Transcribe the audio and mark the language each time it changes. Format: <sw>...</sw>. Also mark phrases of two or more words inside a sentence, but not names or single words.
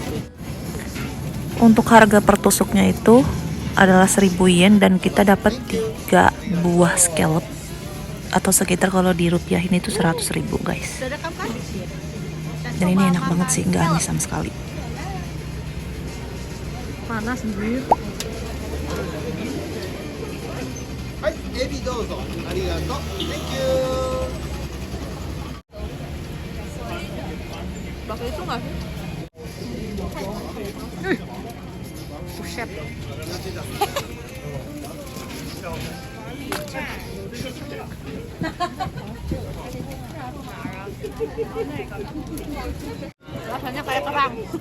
<id>Untuk harga per tusuknya itu adalah 1.000 yen dan kita dapat 3 buah scallop atau sekitar kalau dirupiahin itu 100.000 guys. Dan ini enak banget sih, nggak amis sama sekali. Panas nih.</id> <ja>はい、エビどうぞ。</ja> <en>ありがとう。Thank you。</en> <id>Pakai itu nggak sih? Buset. Rasanya kayak kerang.</id>